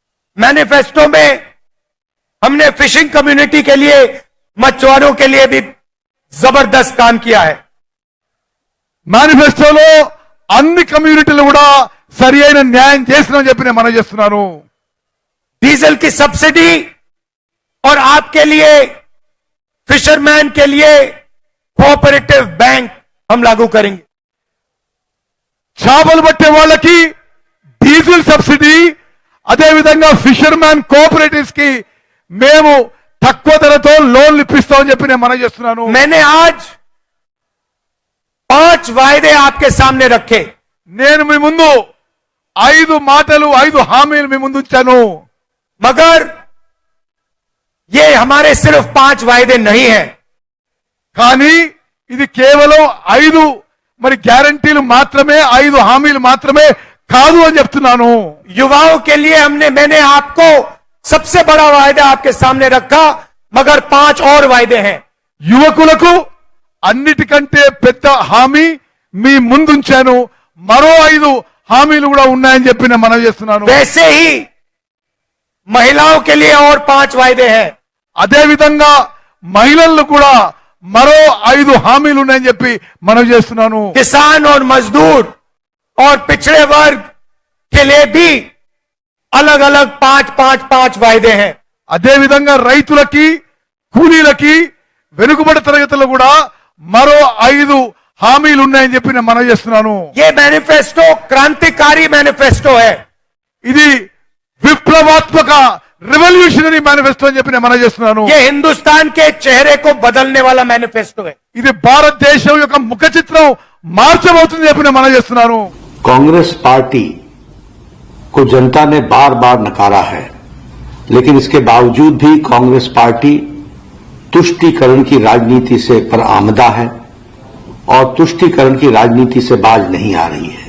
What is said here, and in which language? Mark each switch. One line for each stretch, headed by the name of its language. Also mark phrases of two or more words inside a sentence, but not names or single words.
Hindi: मैनिफेस्टो में हमने
English: fishing community
Hindi: के लिए, मछुआरों के लिए भी जबरदस्त काम किया है।
Telugu: మేనిఫెస్టోలో అన్ని కమ్యూనిటీలు కూడా సరి అయిన న్యాయం చేసినామని చెప్పి నేను మనం చేస్తున్నాను.
Hindi: डीजल की सब्सिडी और आपके लिए, फिशरमैन के लिए
English: cooperative bank
Hindi: हम लागू करेंगे।
Telugu: చేపలు పట్టే వాళ్ళకి
English: diesel subsidy,
Telugu: అదే విధంగా
English: fisherman cooperatives
Telugu: కి మేము తక్కువ ధరతో లోన్లు ఇప్పిస్తామని చెప్పి నేను మనం చేస్తున్నాను.
Hindi: मैंने आज 5 वायदे आपके सामने रखे।
Telugu: నేను మీ ముందు 5 మాటలు, 5 హామీలు మీ ముందు ఉంచాను.
Hindi: मगर ये हमारे सिर्फ 5 वायदे नहीं है,
Telugu: కానీ ఇది కేవలం 5 మరి గ్యారంటీలు మాత్రమే, 5 హామీలు మాత్రమే కాదు అని చెప్తున్నాను.
Hindi: युवाओं के लिए मैंने आपको सबसे बड़ा वायदा आपके सामने रखा, मगर 5 और वायदे हैं।
Telugu: యువకులకు అన్నిటికంటే పెద్ద హామీ మీ ముందుంచాను. మరో 5 హామీలు కూడా ఉన్నాయని చెప్పి నేను మనవి చేస్తున్నాను.
Hindi: वैसे ही महिलाओं के लिए और 5 वायदे हैं।
Telugu: అదే విధంగా మహిళలు కూడా మరో 5 హామీలు ఉన్నాయని చెప్పి మనవి చేస్తున్నాను.
Hindi: किसान और मजदूर और पिछड़े वर्ग के लिए भी अलग अलग 5 वायदे हैं।
Telugu: అదే విధంగా రైతులకి, కూలీలకి, వెనుకబడి తరగతులు కూడా మరో 5 హామీలు ఉన్నాయని చెప్పి నేను మనవి చేస్తున్నాను.
Hindi: ये मैनिफेस्टो क्रांतिकारी मैनिफेस्टो है।
Telugu: ఇది విప్లవాత్మక
English: revolutionary manifesto
Telugu: అని చెప్పి నేను మనవి చేస్తున్నాను.
Hindi: ये हिंदुस्तान के चेहरे को बदलने वाला मैनिफेस्टो है।
Telugu: ఇది భారతదేశం యొక్క ముఖ చిత్రం మార్చబోతుంది చెప్పి నేను మనవి చేస్తున్నాను.
Hindi: कांग्रेस पार्टी को जनता ने बार बार नकारा है, लेकिन इसके बावजूद भी कांग्रेस पार्टी तुष्टीकरण की राजनीति से बरआमदा है और तुष्टीकरण की राजनीति से बाज नहीं आ रही है।